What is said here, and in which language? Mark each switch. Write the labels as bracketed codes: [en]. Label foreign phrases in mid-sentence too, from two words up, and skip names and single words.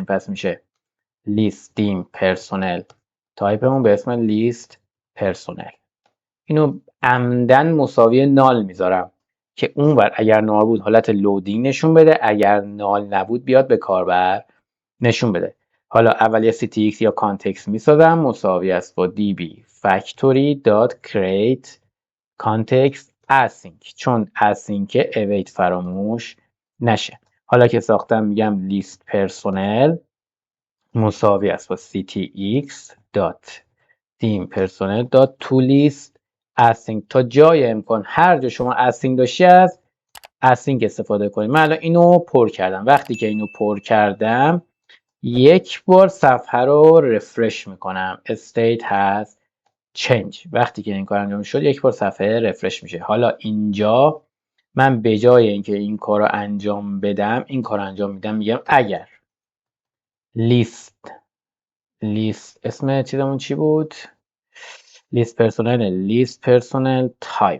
[fa] پس میشه لیست دیم پرسونل تایپمون به اسم لیست پرسونل. اینو عمدن مساوی نال میذارم که اونور اگر نال بود حالت لودینگ نشون بده، اگر نال نبود بیاد به کاربر نشون بده. حالا اول یه ctx یا کانتکست میسازم مساوی است با [en] db factory dot create context async، [fa] چون [en] async await [fa] فراموش نشه. حالا که ساختم میگم لیست پرسونل مساوی است با [en] ctx dot dim personal dot toList async. [fa] تا جای امکان هر جا شما async داشتی از async استفاده کنید. من الان اینو پر کردم. وقتی که اینو پر کردم یک بار صفحه رو رفرش میکنم [en] state has change. [fa] وقتی که این کار انجام شد یک بار صفحه رفرش میشه. حالا اینجا من به جای اینکه این کار رو انجام بدم این کار رو انجام میدم. میگم اگر لیست اسم چیزمون چی بود؟ لیست پرسونل تایپ.